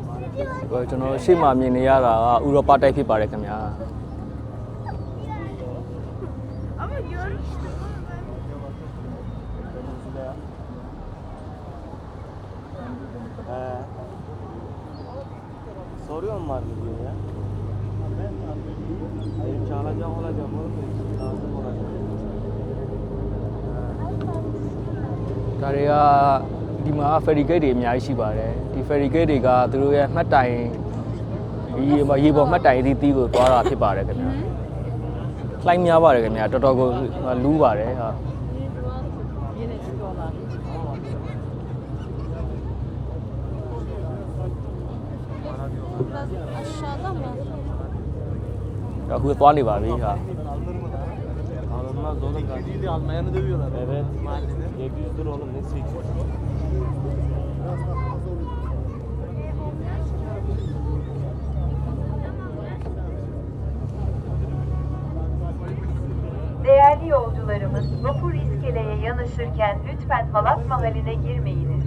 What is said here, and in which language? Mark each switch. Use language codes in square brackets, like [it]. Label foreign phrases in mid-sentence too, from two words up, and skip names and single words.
[my] ကျွန်တော်ရှေ့မှာမြင်နေရတာကဥရောပတိုက်ဖြစ်ပါတယ်ခင်ဗျာ [tr] Ama görmüştüm. Soruyorum var mı diyor ya. Hayır çalacağım olacağım oğlum. Lazım olacak. [my] ဒါတွေကဒီမှာ [en] ferry gate [my] တွေအများကြီးရှိပါတယ်ဒီ [en] ferry gate [my] တွေကသူတို့ရဲ့မှတ်တိုင်ရေပေါ်မှတ်တိုင်အသီးသီးကိုသွားတာဖြစ်ပါတယ်ခင်ဗျာလှိုင်းများပါတယ်ခင်ဗျာတော်တော်ကိုလူးပါတယ်ဟာ [tr] Yine çıkıyorlar. Biraz aşağıda mı? [my] အခုသွားနေပါပြီဟာ [tr] Alınmaz oğlum. 700 almayanı dövüyorlar. Evet. Mahallede. 700 lira oğlum ne 800? Değerli yolcularımız, vapur iskeleye yanaşırken lütfen halat mahaline girmeyiniz.